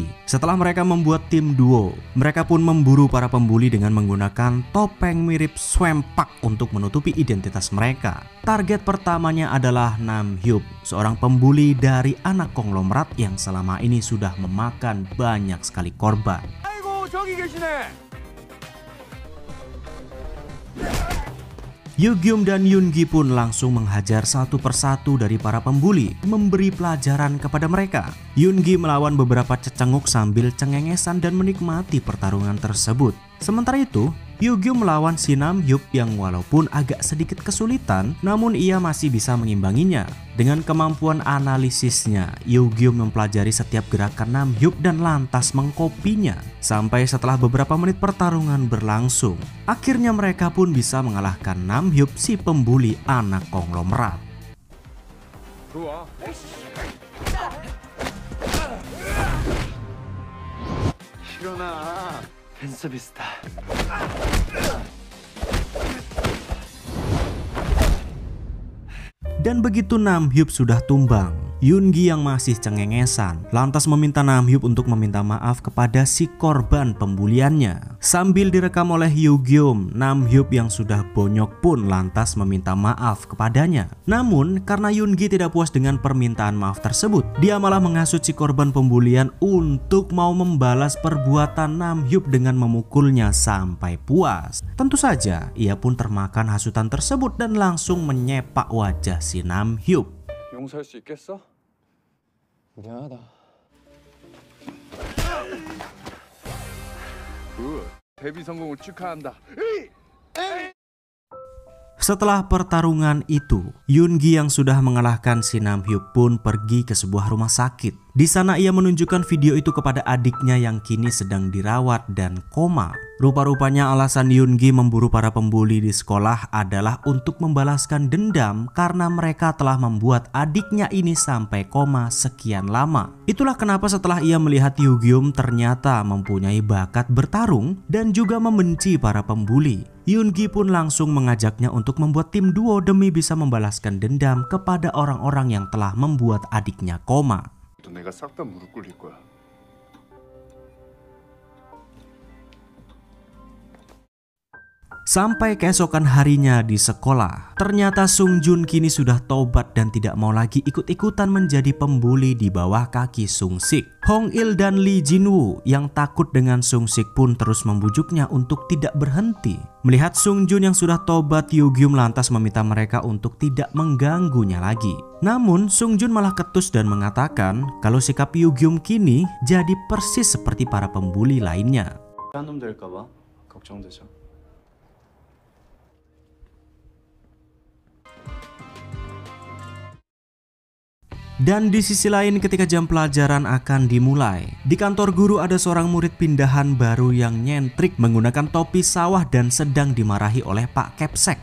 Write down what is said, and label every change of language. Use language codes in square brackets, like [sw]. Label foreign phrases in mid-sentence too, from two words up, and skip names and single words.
[id] Setelah mereka membuat tim duo, mereka pun memburu para pembuli dengan menggunakan topeng mirip Swampak untuk menutupi identitas mereka. Target pertamanya adalah Nam Hyuk, seorang pembuli dari anak konglomerat yang selama ini sudah memakan banyak sekali korban. [ko] 아이고 저기 계시네. [id] Hyo-gyum dan Yoon-gi pun langsung menghajar satu persatu dari para pembuli, memberi pelajaran kepada mereka. Yoon-gi melawan beberapa cecenguk sambil cengengesan dan menikmati pertarungan tersebut. Sementara itu, Hyo-gyum melawan si Nam Hyuk yang walaupun agak sedikit kesulitan, namun ia masih bisa mengimbanginya. Dengan kemampuan analisisnya, Hyo-gyum mempelajari setiap gerakan Nam Hyuk dan lantas mengkopinya. Sampai setelah beberapa menit pertarungan berlangsung, akhirnya mereka pun bisa mengalahkan Nam Hyuk, si pembuli anak konglomerat. [ko] 좋아. 일어나. 팬서비스다. [id] Dan begitu Nam Hyuk sudah tumbang, Yoon-gi yang masih cengengesan lantas meminta Nam Hyuk untuk meminta maaf kepada si korban pembuliannya. Sambil direkam oleh Hyo-gyum, Nam Hyuk yang sudah bonyok pun lantas meminta maaf kepadanya. Namun karena Yoon-gi tidak puas dengan permintaan maaf tersebut, dia malah menghasut si korban pembulian untuk mau membalas perbuatan Nam Hyuk dengan memukulnya sampai puas. Tentu saja ia pun termakan hasutan tersebut dan langsung menyepak wajah si Nam Hyuk. [ko] 용서할 수 있겠어? 미안하다. 굿. 데뷔 성공을 축하한다. [id] Setelah pertarungan itu, Yoon-gi yang sudah mengalahkan si Nam Hyuk pun pergi ke sebuah rumah sakit. Di sana ia menunjukkan video itu kepada adiknya yang kini sedang dirawat dan koma. Rupa-rupanya alasan Yoon-gi memburu para pembuli di sekolah adalah untuk membalaskan dendam karena mereka telah membuat adiknya ini sampai koma sekian lama. Itulah kenapa setelah ia melihat Hyo-gyum ternyata mempunyai bakat bertarung dan juga membenci para pembuli, Yoon-gi pun langsung mengajaknya untuk membuat tim duo demi bisa membalaskan dendam kepada orang-orang yang telah membuat adiknya koma. [ko] 내가 싹 다 무릎 꿇릴 거야. [id] Sampai keesokan harinya di sekolah, ternyata Sung Jun kini sudah tobat dan tidak mau lagi ikut-ikutan menjadi pembuli di bawah kaki Sung Sik. Hong Il dan Lee Jin Woo yang takut dengan Sung Sik pun terus membujuknya untuk tidak berhenti. Melihat Sung Jun yang sudah tobat, Hyo-gyum lantas meminta mereka untuk tidak mengganggunya lagi. Namun Sung Jun malah ketus dan mengatakan kalau sikap Hyo-gyum kini jadi persis seperti para pembuli lainnya. [ko] 한 놈 될까봐 걱정되죠. [id] Dan di sisi lain ketika jam pelajaran akan dimulai, di kantor guru ada seorang murid pindahan baru yang nyentrik menggunakan topi sawah dan sedang dimarahi oleh Pak Kepsek.